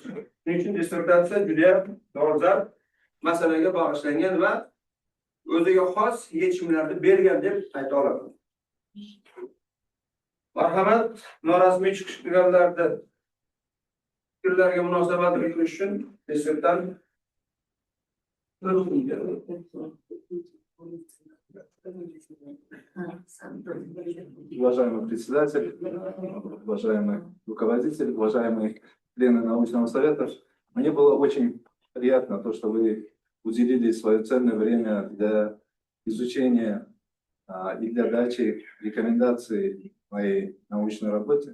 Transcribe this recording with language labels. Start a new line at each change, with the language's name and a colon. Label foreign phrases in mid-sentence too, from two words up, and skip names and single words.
Uzbek: Shuning uchun dissertatsiya juda dolzarb masalaga bag'ishlangan va o'ziga xos yechimlarni bergan deb ayta olaman. Marhamat, norasmiy chiqishlarida fikrlarga munosabat bildirish uchun dissertant
Russian: Уважаемый председатель, уважаемый руководитель, уважаемые члены научного совета, мне было очень приятно то, что вы уделили свое ценное время для изучения и для дачи рекомендаций моей научной работе.